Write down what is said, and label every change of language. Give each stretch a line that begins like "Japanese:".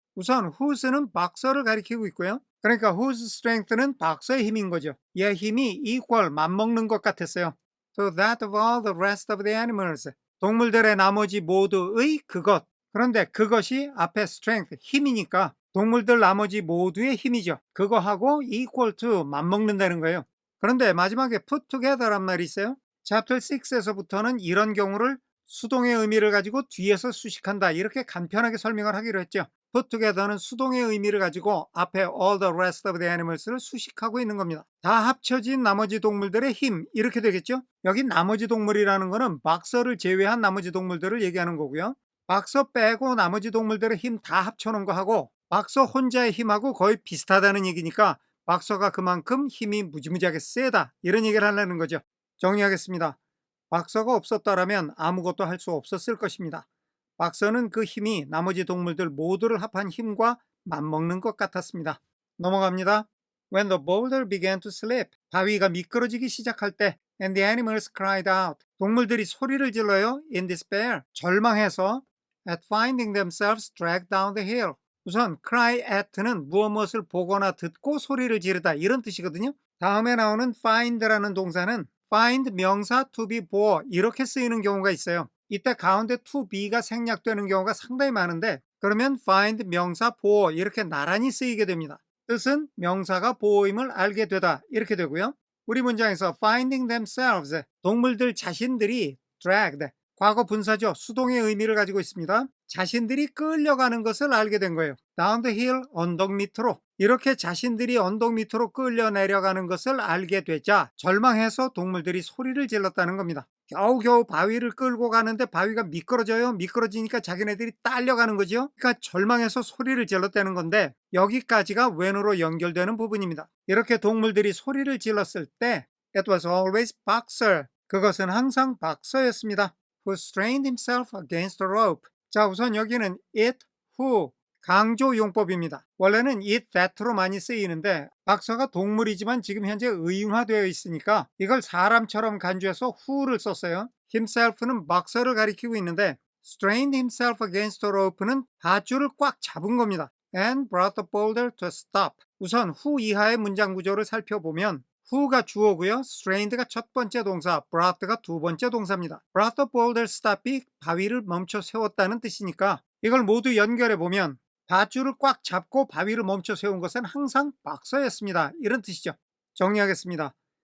Korean: 우선 whose는 boxer를 가리키고 있고요. 그러니까 whose strength는 boxer의 힘인 거죠. 얘 힘이 equal, 맞먹는 것 같았어요.
English: So that of all the rest of the animals,
Korean: 동물들의 나머지 모두의 그것. 그런데 그것이 앞에 strength, 힘이니까 동물들 나머지 모두의 힘이죠. 그거하고 equal to, 맞먹는다는 거예요. 그런데 마지막에 put together란 말이 있어요. Chapter 6에서부터는 이런 경우를 수동의 의미를 가지고 뒤에서 수식한다 이렇게 간편하게 설명을 하기로 했죠. put together는 수동의 의미를 가지고 앞에
English: all the rest of the animals
Korean: 를 수식하고 있는 겁니다. 다 합쳐진 나머지 동물들의 힘 이렇게 되겠죠. 여기 나머지 동물이라는 거는 박서를 제외한 나머지 동물들을 얘기하는 거고요. 박서 빼고 나머지 동물들의 힘 다 합쳐놓은 거하고 박서 혼자의 힘하고 거의 비슷하다는 얘기니까 박서가 그만큼 힘이 무지무지하게 세다 이런 얘기를 하려는 거죠. 정리하겠습니다. 박서가 없었더라면 아무것도 할 수 없었을 것입니다. 박서는 그 힘이 나머지 동물들 모두를 합한 힘과 맞먹는 것 같았습니다. 넘어갑니다.
English: When the boulder began to slip,
Korean: 바위가 미끄러지기 시작할 때
English: and the animals cried out,
Korean: 동물들이 소리를 질러요.
English: in despair,
Korean: 절망해서
English: at finding themselves dragged down the hill.
Korean: 우선 cry at는 무엇을 보거나 듣고 소리를 지르다 이런 뜻이거든요. 다음에 나오는 find라는 동사는 find 명사 to be 보어 이렇게 쓰이는 경우가 있어요. 이때 가운데 to be가 생략되는 경우가 상당히 많은데 그러면 find 명사 보어 이렇게 나란히 쓰이게 됩니다. 뜻은 명사가 보어임을 알게 되다 이렇게 되고요. 우리 문장에서 finding themselves, 동물들 자신들이 dragged, 과거 분사죠. 수동의 의미를 가지고 있습니다. 자신들이 끌려가는 것을 알게 된 거예요.
English: down the hill,
Korean: 언덕 밑으로 이렇게 자신들이 언덕 밑으로 끌려 내려가는 것을 알게 되자 절망해서 동물들이 소리를 질렀다는 겁니다. 겨우겨우 바위를 끌고 가는데 바위가 미끄러져요. 미끄러지니까 자기네들이 딸려가는 거죠. 그러니까 절망해서 소리를 질렀다는 건데 여기까지가 when으로 연결되는 부분입니다. 이렇게 동물들이 소리를 질렀을 때
English: It was always Boxer.
Korean: 그것은 항상 박서였습니다.
English: Who strained himself against the rope.
Korean: 자, 우선 여기는 it, who 강조 용법입니다. 원래는 it, that로 많이 쓰이는데 박서가 동물이지만 지금 현재 의인화되어 있으니까 이걸 사람처럼 간주해서 who를 썼어요. himself는 박서를 가리키고 있는데
English: strained himself against the rope
Korean: 는 밧줄을 꽉 잡은 겁니다.
English: And brought the boulder to a stop.
Korean: 우선 who 이하의 문장 구조를 살펴보면 who가 주어고요. strained가 첫 번째 동사, brought가 두 번째 동사입니다. brought the boulder stop이 바위를 멈춰 세웠다는 뜻이니까 이걸 모두 연결해 보면 밧줄을 꽉 잡고 바위를 멈춰 세운 것은 항상 박서였습니다. 이런 뜻이죠. 정리하겠습니다.